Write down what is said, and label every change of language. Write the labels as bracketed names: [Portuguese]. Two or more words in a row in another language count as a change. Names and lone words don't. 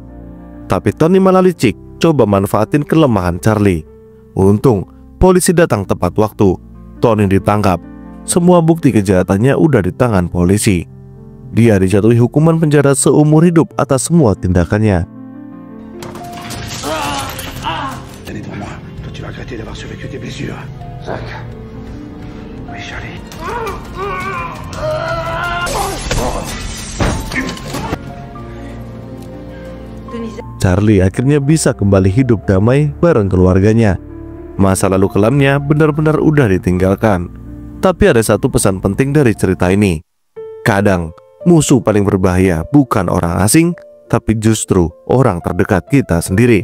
[Indonesian] Tapi Tony malah licik, coba manfaatin kelemahan Charlie. Untung polisi datang tepat waktu. Tony ditangkap. Semua bukti kejahatannya udah di tangan polisi. Dia dijatuhi hukuman penjara seumur hidup atas semua tindakannya. [French] Tenez devant moi. Toi, tu vas regretter d'avoir survécu tes blessures. Zach. Oui, Charlie. [Indonesian] Charlie akhirnya bisa kembali hidup damai bareng keluarganya. Masa lalu kelamnya benar-benar udah ditinggalkan. Tapi ada satu pesan penting dari cerita ini. Kadang musuh paling berbahaya bukan orang asing, tapi justru orang terdekat kita sendiri.